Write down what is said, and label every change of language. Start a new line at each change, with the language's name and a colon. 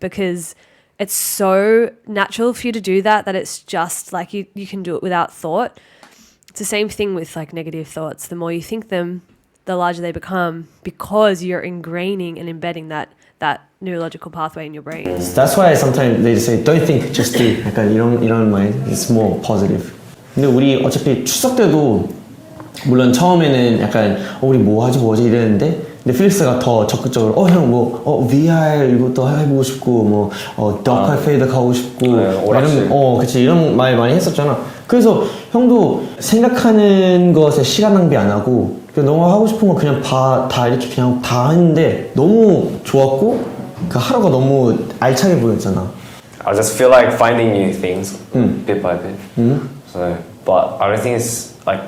English: Because it's so natural for you to do that it's just like you can do it without thought. It's the same thing with like negative thoughts. The more you think them, the larger they become, because you're ingraining and embedding that neurological pathway in your brain. That's why sometimes they just say don't think, just do.
Korean: 약간 이런
English: mind. It's more positive.
Korean: 근데 우리 어차피 추석 때도 물론 처음에는 약간 우리 뭐 하지 이랬는데, 근데 필릭스가 더 적극적으로 형 뭐 VR 이것도 해보고 싶고 뭐 더 카페에도 가고 싶고 이런 그치 이런 말 많이 했었잖아. 그래서 형도 생각하는 것에 시간 낭비 안 하고 너가 하고 싶은 거 그냥 다 이렇게 그냥 다 했는데 너무 좋았고 그 하루가 너무 알차게 보였잖아.
English: I just feel like finding new things bit by bit. So, but I don't think it's like.